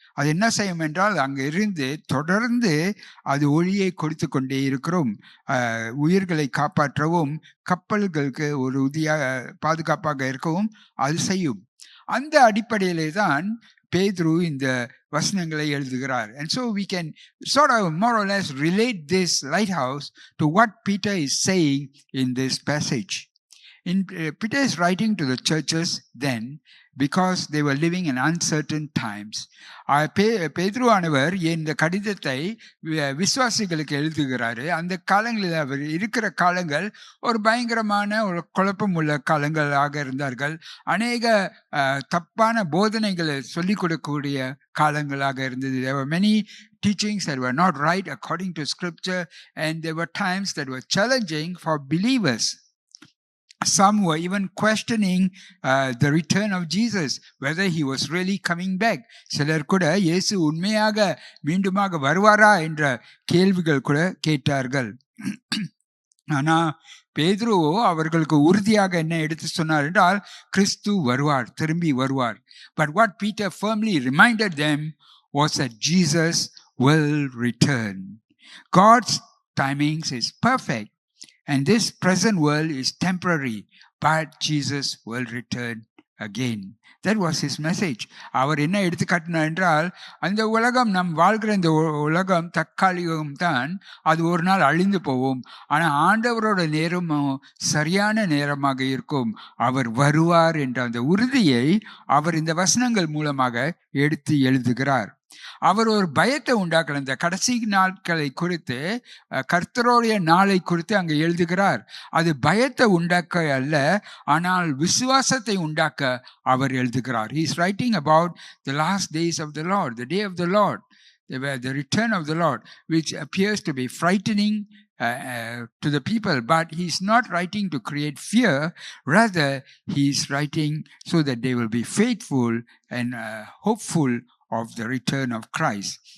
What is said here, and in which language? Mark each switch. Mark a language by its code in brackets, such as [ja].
[ta] அது என்ன செய்யும் என்றால், அங்க இருந்து தொடர்ந்து அது ஒளியை கொடுத்து கொண்டே இருக்கிறோம், உயிர்களை காப்பாற்றவும் கப்பல்களுக்கு ஒரு உறுதியாக பாதுகாப்பாக இருக்கவும் அது செய்யும். அந்த அடிப்படையிலே தான் பேதுரு இந்த வசனங்களை எழுதுகிறார். [en] And so we can sort of more or less relate this lighthouse to what Peter is saying in this passage. Peter is writing to the churches then because they were living in uncertain times. [ta] பேதுரு ஆனவர் இந்த கடிதத்தை விசுவாசிகளுக்கு எழுதுகிறாரு. அந்த காலங்களில் அவர் இருக்கிற காலங்கள் ஒரு பயங்கரமான ஒரு குழப்பம் உள்ள காலங்களாக இருந்தார்கள். அநேக தப்பான போதனைகளை சொல்லிக் கொடுக்கக்கூடிய காலங்களாக இருந்தது. [en] There were many teachings that were not right according to scripture, and there were times that were challenging for believers. Some were even questioning the return of Jesus, whether he was really coming back. [ta] சிலர் கூட இயேசு உண்மையாக மீண்டுமாக வருவாரா என்ற கேள்விகள் கூட கேட்டார்கள். ஆனா பேதுரு அவர்களுக்கு உறுதியாக என்ன எடுத்து சொன்னார் என்றால், கிறிஸ்து வருவார், திரும்பி வருவார். [en] But what Peter firmly reminded them was that Jesus will return. God's timings is perfect. And this present world is temporary, but Jesus will return again. That was his message. [ta] அவர் என்ன எடுத்து காட்டினார் என்றால், அந்த உலகம், நம் வாழ்கிற இந்த உலகம் தற்காலிகம் தான், அது ஒரு நாள் அழிந்து போவோம். ஆனால் ஆண்டவரோட நேரமும் சரியான நேரமாக இருக்கும், அவர் வருவார் என்ற அந்த உறுதியை அவர் இந்த வசனங்கள் மூலமாக எடுத்து எழுதுகிறார். அவர் ஒரு பயத்தை உண்டாக்கல. இந்த கடைசி நாட்களை குறித்து, கர்த்தருடைய நாளை குறித்து அங்கே எழுதுகிறார். அது பயத்தை உண்டாக்க அல்ல, ஆனால் விசுவாசத்தை உண்டாக்க அவர் எழுதுகிறார். [en] He is writing about the last days of the Lord, the day of the Lord, the return of the Lord, which appears to be frightening to the people, but he's not writing to create fear. Rather, he's writing so that they will be faithful and hopeful of the return of Christ.